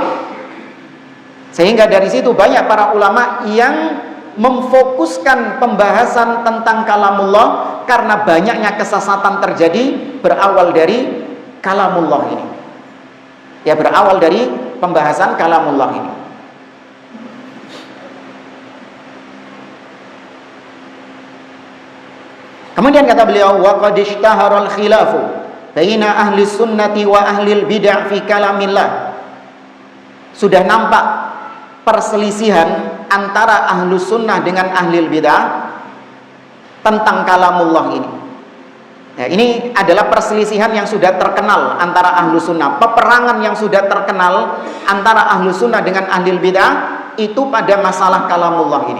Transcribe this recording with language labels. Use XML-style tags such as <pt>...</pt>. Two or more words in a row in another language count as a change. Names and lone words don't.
<id>Sehingga dari situ banyak para ulama yang memfokuskan pembahasan tentang kalamullah karena banyaknya kesesatan terjadi berawal dari kalamullah ini. Ya, berawal dari pembahasan kalamullah ini. Kemudian kata beliau,</id> <ar>وقد اشتهر الخلاف بين أهل السنة وأهل البدعة في كلام الله.</ar> <id>Sudah nampak perselisihan antara</id> <ar>أهل السنة</ar> <id>dengan</id> <ar>أهل البدعة</ar> <id>tentang kalamullah ini. Ya, ini adalah perselisihan yang sudah terkenal antara</id> <ar>أهل السنة,</ar> <id>peperangan yang sudah terkenal antara</id> <ar>أهل السنة</ar> <id>dengan</id> <ar>أهل البدعة</ar> <id>itu pada masalah kalamullah ini.</id>